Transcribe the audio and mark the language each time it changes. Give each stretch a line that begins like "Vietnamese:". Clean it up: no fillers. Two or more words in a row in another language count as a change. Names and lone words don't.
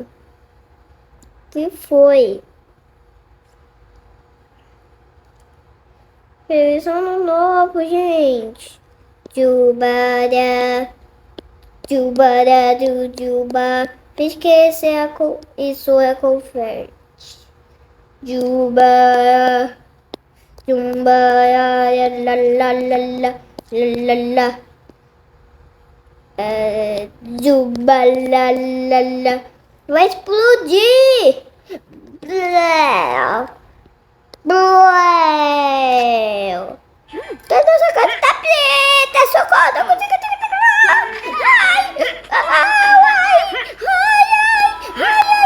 Portuguese: Que foi? Feliz ano novo, gente. Jubara. Jubara do juba. Esquece isso é confete. Juba. Jubara. La la la la. La la. Jubalalala. Vai explodir! Bleu! Bleu! Toda essa casa tá preta! Socorro! Não consigo terminar! Ai! Ai! Ai! Ai! Ai!